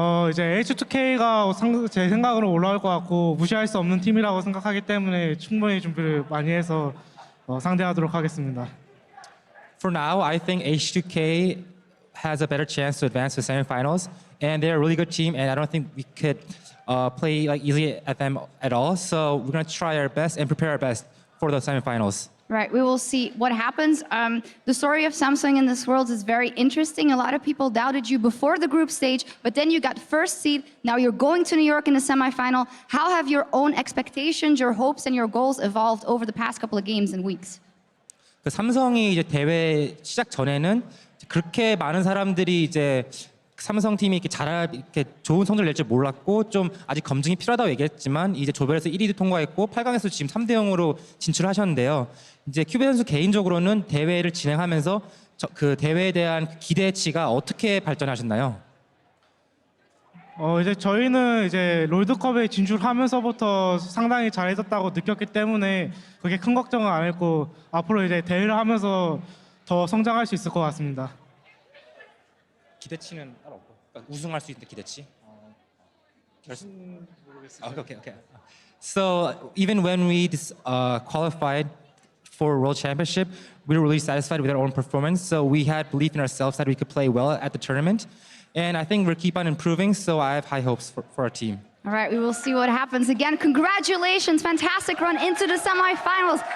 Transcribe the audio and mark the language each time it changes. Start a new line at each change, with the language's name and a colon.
Korean: 이제 H2K가 제 생각으로 올라올 것 같고 무시할 수 없는 팀이라고 생각하기 때문에 충분히 준비를 많이 해서 상대하도록 하겠습니다.
English: For now, I think H2K has a better chance to advance to the semifinals, and they're a really good team, and I don't think we could play like easily at them at all. So we're gonna try our best and prepare our best for the semifinals. Right, we will see what happens. The story of Samsung in this world is very interesting. A lot of people doubted you before the group stage, but then you got first seed. Now you're going to New York in the semifinal. How have your own expectations, your hopes, and your goals evolved over the past couple of games and weeks?
Korean: 그 삼성이 이제 대회 시작 전에는 그렇게 많은 사람들이 이제 삼성 팀이 이렇게 좋은 성적을 낼 줄 몰랐고 좀 아직 검증이 필요하다고 얘기했지만 이제 조별에서 1위도 통과했고 8강에서 지금 3대 0으로 진출하셨는데요. 이제 큐베 선수 개인적으로는 대회를 진행하면서 그 대회에 대한 기대치가 어떻게 발전하셨나요? 이제 저희는 이제 롤드컵에 진출하면서부터 상당히 잘해졌다고 느꼈기 때문에 그게 큰 걱정은 안 했고 앞으로 이제 대회를 하면서 더 성장할 수 있을 것 같습니다. 기대치는 따로 없고 그러니까 우승할 수 있는 기대치. 결승 모르겠어요. Okay.
English: So even when we qualified for World Championship, we were really satisfied with our own performance. So we had belief in ourselves that we could play well at the tournament. And I think we'll keep on improving, so I have high hopes for our team. All right, we will see what happens. Again, congratulations. Fantastic run into the semifinals.